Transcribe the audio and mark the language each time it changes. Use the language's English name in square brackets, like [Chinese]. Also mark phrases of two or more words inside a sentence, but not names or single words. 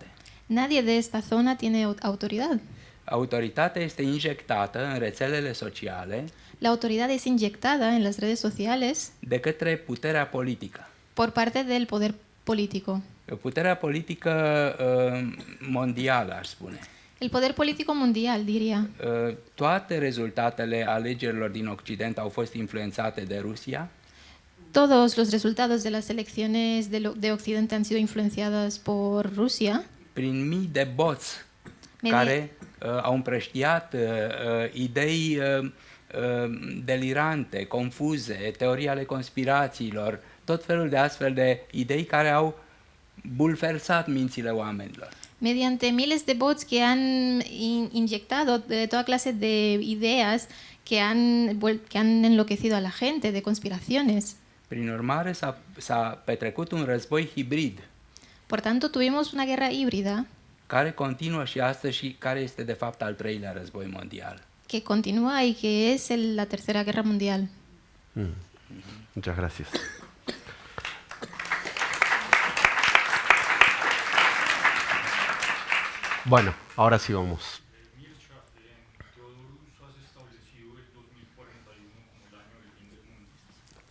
[Spanish] Nadie de esta zona tiene autoridad. [Romanian] Autoritatea este injectată în rețelele sociale [Spanish] La autoridad es inyectada en las redes sociales [Romanian] de către puterea politică. [Spanish] por parte del poder político. [Romanian] Puterea politică mondială, aș spune. [Spanish] El poder político mundial, diría. [Romanian] Toate rezultatele alegerilor din Occident au fost influențate de Rusia. [Spanish] Todos los resultados de las elecciones de Occidente han sido influenciadas por Rusia. [Romanian] Prin mii de boți care au împrăștiat idei delirante, confuze, teorii ale conspirațiilor, tot felul de astfel de idei care au bulversat mințile oamenilor. [Spanish] Mediante miles de bots que han inyectado de toda clase de ideas que han enloquecido a la gente, de conspiraciones. [Romanian] Prin urmare, s-a petrecut un război hibrid. [Spanish] Por tanto, tuvimos una guerra híbrida [Romanian] care continuă și astăzi și care este de fapt al treilea război mondial. [Spanish] Que continúa y que es la Tercera Guerra Mundial. Muchas gracias. Bueno, ahora sí vamos. Mircea, Teodorus, has establecido el 2041 como el año del fin del mundo.